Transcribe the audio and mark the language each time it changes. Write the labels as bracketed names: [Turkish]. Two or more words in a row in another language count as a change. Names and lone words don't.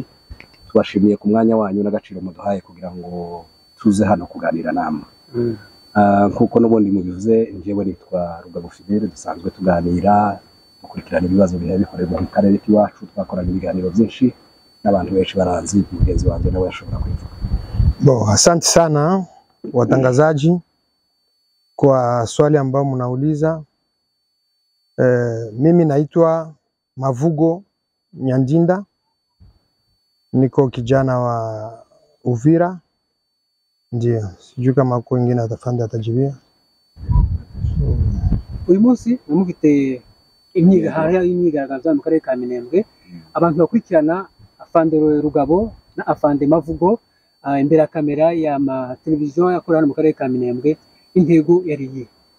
[Kinyarwanda] Tubashimiye ku mwanya wanyu n'agaciro muduhaye kugira ngo tuze hano kuganira namwe. Nkuko n'ubundi mubivuze, njyewe nitwa Rugabo Fidele, dusanzwe tuganira dukurikirana ibibazo bihe bikorerwa mu karere k'iwacu. Twakoranye ibiganiro byinshi n'abantu benshi baranzi, mugenzi wanjye nawe yashobora kwivuga. [Swahili] Asante sana watangazaji kwa swali ambao mnauliza. Mimi naitwa Mavugo Nyandinda, niko kijana wa Uvira. Ndio, sijui kama kwa wengine atafanda atajibia. [Kinyarwanda] Uyu munsi mufite imyigaragambyo mu karere ka Minembwe. Abantu bakurikirana Afande Rugabo na Afande Mavugo imbere ya kamera ya televiziyo yakorana mu karere ka Minembwe, intego yari iyi.